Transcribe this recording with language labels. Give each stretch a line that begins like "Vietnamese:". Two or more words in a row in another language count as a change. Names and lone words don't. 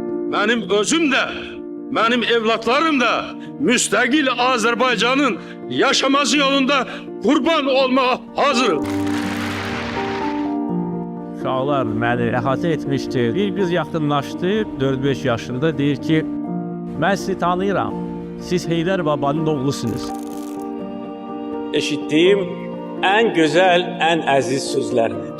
Turkish: benim özüm de, benim evlatlarım da müstakil Azerbaycan'ın yaşaması yolunda kurban olmaya hazırım.
Azerbaijani: Uşaqlar məni əhatə etmişdi. Biz yaxınlaşdı, 4-5 yaşında deyir ki, mən sizi tanıyıram, siz Heydər Babanın oğlusunuz. Eşitdiyim ən gözəl, ən əziz sözlərdir.